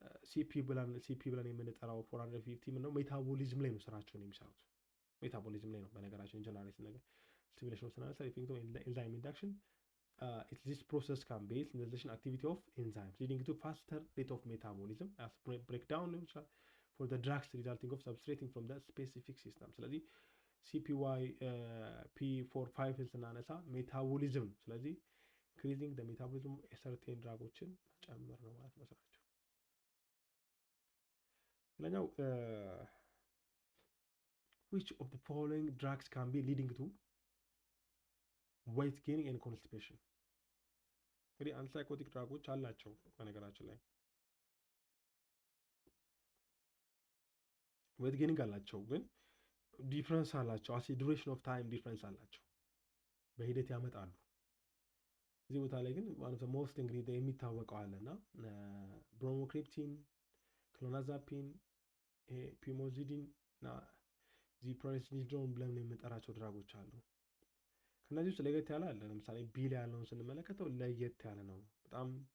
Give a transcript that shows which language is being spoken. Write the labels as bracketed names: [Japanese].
[Amharic] ሲፒ ብለን የምንጠራው 450 ምነው ሜታቦሊዝም ላይ ነው ስራቸውን የሚሰሩት። ሜታቦሊዝም ላይ ነው በነገራችን ጀነራል ነገር [English] stimulation of enzyme induction. This process can be stimulation activity of enzymes leading to faster rate of metabolism as breakdown for the drugs resulting of substrating from the specific system. [Amharic] ስለዚህ CPY P45 ስናነሳ ሜታቦሊዝም ነው። ስለዚህ [English] increasing the metabolism certain [Amharic] ድራጎችን መጨመር ነው ማለት ነው ስራቸው። ሌላኛው [English] which of the following drugs can be leading to weight gaining and constipation? [Amharic] እንግዲህ አንቲሳይኮቲክ ድራጎች አላቸው በነገራችን ላይ ዌት ጌኒንግ አላቸው፣ ግን ዲፍረንስ አላቸው። አስ ዱሬሽን ኦፍ ታይም ዲፍረንስ አላቸው፣ በሂደት ያመጣሉ። እዚህ ቦታ ላይ ግን ዋን ኦፍ ዘ ሞስት እንግዲህ የሚታወቀው አለና ብሮሞክሪፕቲን፣ ክሎናዛፒን፣ ፒሞዚዲን እና ዚፕሮሲዶን ብለን የምንጠራቸው ድራጎች አሉ። ከነዚህ ውስጥ ለየት ያለ አለ። ለምሳሌ ቢ ላይ ያለውን ስንመለከተው ለየት ያለ ነው። በጣም